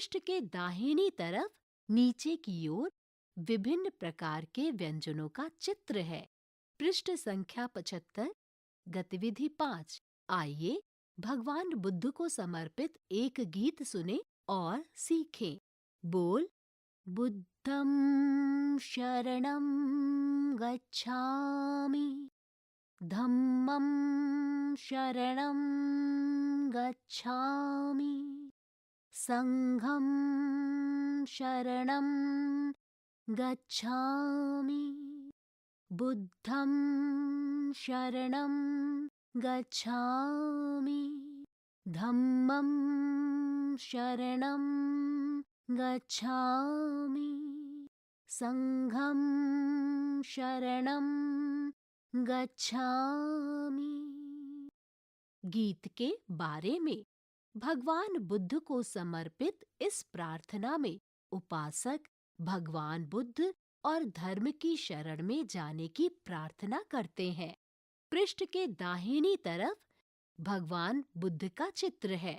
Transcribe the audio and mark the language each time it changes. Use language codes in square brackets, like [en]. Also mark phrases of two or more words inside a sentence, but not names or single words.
[hi] पृष्ठ के दाहिनी तरफ नीचे की ओर विभिन्न प्रकार के व्यंजनों का चित्र है। पृष्ठ संख्या 75, गतिविधि 5। आइए भगवान बुद्ध को समर्पित एक गीत सुने और सीखें। बोल, [pi] बुद्धं शरणं गच्छामि, धम्मं शरणं गच्छामि, संघं शरणं गच्छामि, बुद्धं शरणं गच्छामि, धम्मं शरणं गच्छामि, संघं शरणं गच्छामि। [hi] गीत के बारे में। भगवान बुद्ध को समर्पित इस प्रार्थना में उपासक भगवान बुद्ध और धर्म की शरण में जाने की प्रार्थना करते हैं। पृष्ठ के दाहिनी तरफ भगवान बुद्ध का चित्र है।